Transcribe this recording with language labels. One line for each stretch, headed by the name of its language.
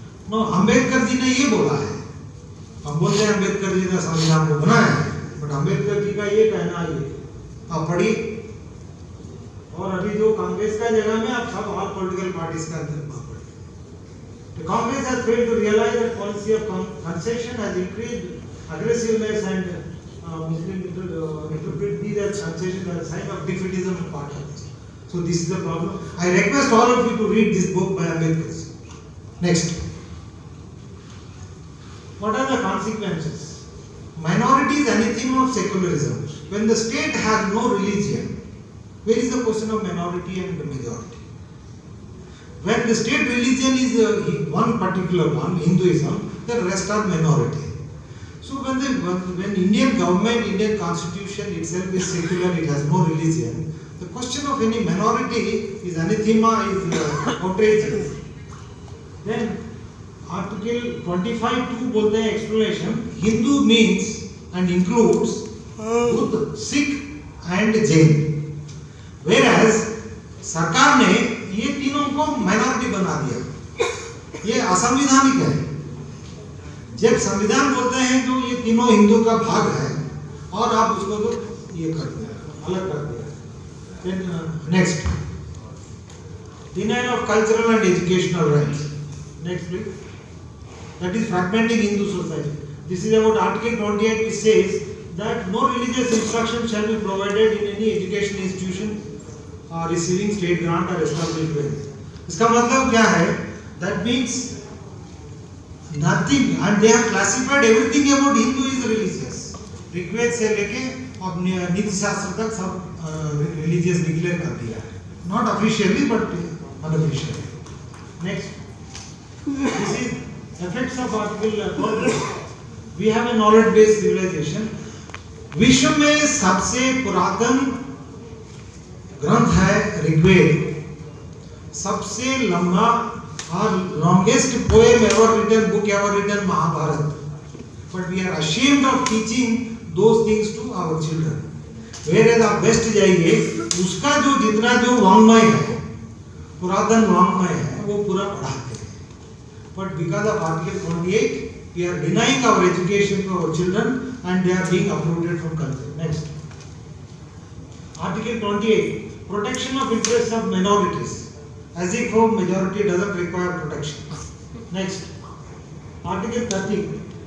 Hindi: No, Ambedkar ji ने ये बोला है. हम बोलते हैं अम्बेडकर जी ने संविधान को बनाया है, बट अम्बेडकर जी का ये कहना ये आप पढ़िए. और अभी जो कांग्रेस का जगह में आप सब और पॉलिटिकल पार्टीज का अंदर पढ़िए.
English: The Congress has failed to realize that policy of concession has increased aggressiveness and Muslim interpret these as concession as a sign of defeatism and partiality. So this is the problem. I request all of you to read this book by Ambedkar. Next. What are the consequences? Minority is anything of secularism. When the state has no religion, where is the question of minority and the majority? When the state religion is one particular one, Hinduism, the rest are minority. So when Indian government, Indian constitution itself is secular, it has no religion, the question of any minority is anathema, is outrageous. Then Article 25(2)
Hindi: बोलते हैं
English: explanation, Hindu means and includes Buddha, Sikh and Jain.
Hindi: Whereas सरकार ने ये तीनों को minority बना दिया. ये असंवैधानिक है. जब संविधान बोलते हैं जो ये तीनों हिंदू का भाग है और आप उसको तो ये कर दिया, अलग कर दिया.
English: Next, denial of cultural and educational rights. Next please. That is fragmenting Hindu society. This is about Article 28, which says that no religious instruction shall be provided in any education institution receiving state grant or established by.
Hindi: इसका मतलब क्या है?
English: That means nothing, and they have classified everything about Hindu is religious.
Hindi: Rigveda से लेके अब नीति शास्त्र तक सब religious declare कर दिया है.
English: Not officially but unofficially. Next, this is effects of Article 12. We have a knowledge-based civilization.
Hindi: विश्व में सबसे पुरातन ग्रंथ है ऋग्वेद. सबसे लंबा और
English: longest poem ever written, book ever written, Mahabharata. But we are ashamed of teaching those things to our children.
Hindi: Whereas आप वेस्ट जाइए, उसका जो जितना जो वाङ्मय है, पुरातन वाङ्मय है, वो पूरा पढ़ाते हैं.
English: But because of Article 28, we are denying our education to our children and they are being uprooted from culture. Next. Article 28. Protection of interests of minorities. As if a majority doesn't require protection. Next. Article 30.